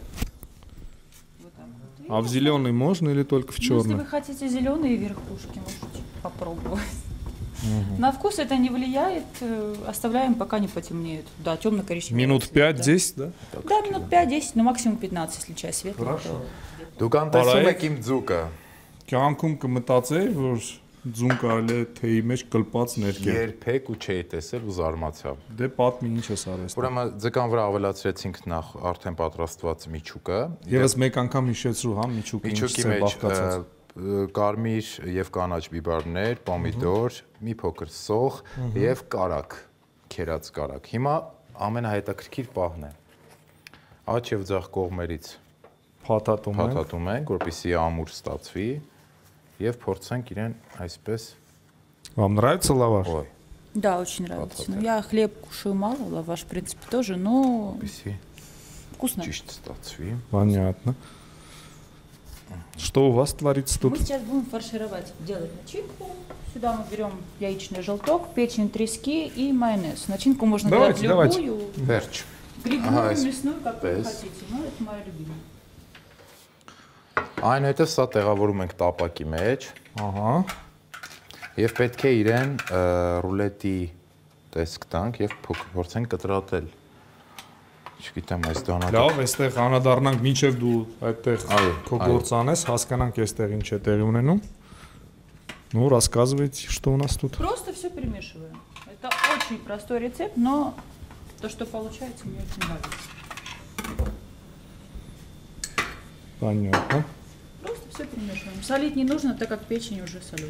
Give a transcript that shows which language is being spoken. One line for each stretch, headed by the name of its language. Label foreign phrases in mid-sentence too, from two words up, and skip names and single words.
Russian: Вот так вот. а в зеленый можно или только в Ну, если черный? вы хотите зеленые верхушки, можете попробовать. На вкус это не влияет. Оставляем, пока не потемнеют. Да, темно-коричневый. Минут цвет, 5-10, да? Да, минут 5-10, но максимум 15, если чай светлый. Хорошо.
Armenian: Դուք անտեսում եք իմ ձուկը։ Կյանքում կմտածեի, որ ձուն կարելի է թեյի մեջ կլպած ներկել։ Երբեք ու չէի տեսել ու զարմացա։ Դե պատմի ինչ ես արել։ Ուրեմն ձկան վրա ավելացրեցինք նախ արդեն պատրաստված միջուկը։ Եվս մեկ անգամ հիշեցրու, հա, միջուկը ինչ Միջուկի է մեջ բաղկացած։ կարմիր եւ կանաչ բիբարներ, պոմիդոր, մի փոքր սող եւ կարակ, քերած կարակ։ Հիմա ամենահետաքրքիր պահն է։ Աջ եւ ձախ կողմերից Փաթաթում ենք։ փաթաթում ենք, որպեսզի ամուր ստացվի եւ փորձենք իրեն այսպես
Russian: Вам нравится лаваш? Ой, Да, очень нравится. Ну, я хлеб кушаю мало, лаваш, в принципе, тоже, но
Armenian: որպեսզի
Russian: вкусно.
Armenian: ճիշտ ստացվի։
Russian: Понятно. Что у вас творится Мы тут? сейчас будем фаршировать, делать начинку. Сюда мы берем яичный желток, печень трески и майонез. Начинку можно Давайте, делать любую,
Armenian: Վերջ։
Russian: грибную, Ага, мясную, как вы без. хотите. Ну, это моя любимая.
Armenian: Այնուհետև սա տեղավորում ենք տապակի մեջ։ Ահա։ Եվ պետք է իրեն ռուլետի տեսք տանք եւ փորձենք կտրատել։ Չգիտեմ, այս դանակ։ Լավ, այստեղ անդառնանք մինչև դու այդտեղ քո գործ անես, հասկանանք այստեղ ինչ է տեղի ունենում։
Russian: Ну, рассказывайте, что у нас тут. Просто все перемешиваем. Это очень простой рецепт, но то, что получается, мне очень нравится. Понятно. Просто все перемешиваем. Солить не нужно, так как печень уже соленая.